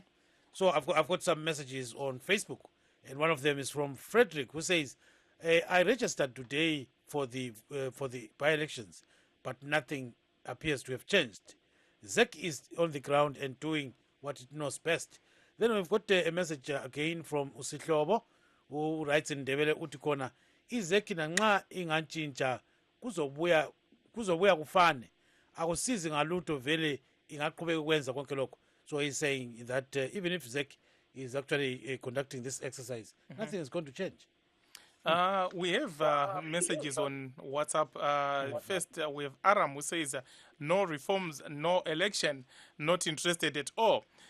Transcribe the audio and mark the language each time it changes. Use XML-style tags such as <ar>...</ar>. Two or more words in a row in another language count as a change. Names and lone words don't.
<en>So I've got some messages on Facebook, and one of them is from Frederick, who says, I registered today for the by-elections, but nothing appears to have changed. ZEC is on the ground and doing what it knows best. Then we've got a message again from Usihlobo, who writes in Ndebele</en> <nd>utikona, izeki na nxa inganchintsha kuzobuya kufane akusizi ngalutho vele ingaqhubeka ukwenza konke lokho.</nd> <en>So he's saying that even if ZEC is actually conducting this exercise, nothing is going to change. We have messages on WhatsApp. First, we have Aram who says, no reforms, no election, not interested at all.</en>